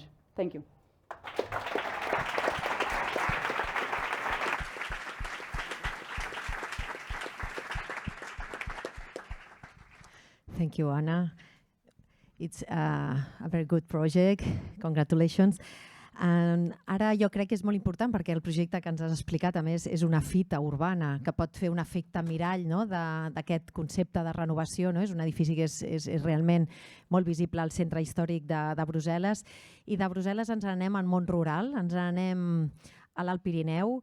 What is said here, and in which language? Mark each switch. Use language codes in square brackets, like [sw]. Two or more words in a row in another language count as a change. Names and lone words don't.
[en] Thank you. Thank you, Anna. It's a very good project. Congratulations. [ca] Ara jo crec que és molt important, perquè el projecte que ens has explicat, a més, és una fita urbana que pot fer un efecte mirall, no?, d'aquest concepte de renovació. No? És un edifici que és realment molt visible al centre històric de Brussel·les, i de Brussel·les ens anem al món rural, ens anem a l'Alt Pirineu.